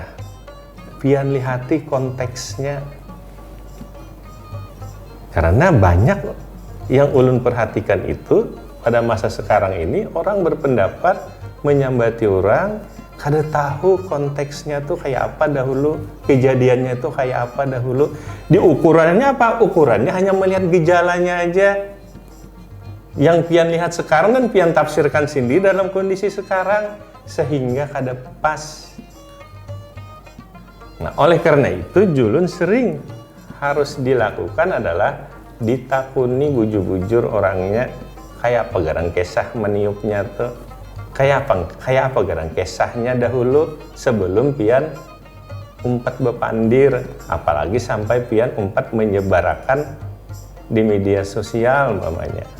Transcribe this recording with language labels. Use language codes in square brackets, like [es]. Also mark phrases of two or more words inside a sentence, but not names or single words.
[bjn] Pian lihati konteksnya. Karena banyak yang ulun perhatikan itu pada masa sekarang ini orang berpendapat menyambati orang kada tahu konteksnya tuh kayak apa dahulu, kejadiannya itu kayak apa dahulu. Di ukurannya apa? Ukurannya hanya melihat gejalanya aja. Yang pian lihat sekarang dan pian tafsirkan sendiri dalam kondisi sekarang sehingga kada pas. Nah, oleh karena itu julun sering harus dilakukan adalah ditakuni bujur-bujur orangnya kayak apa garang kisah meniupnya tuh, kayak apa garang kisahnya dahulu sebelum pian umpat bepandir, apalagi sampai pian umpat menyebarkan di media sosial umpamanya.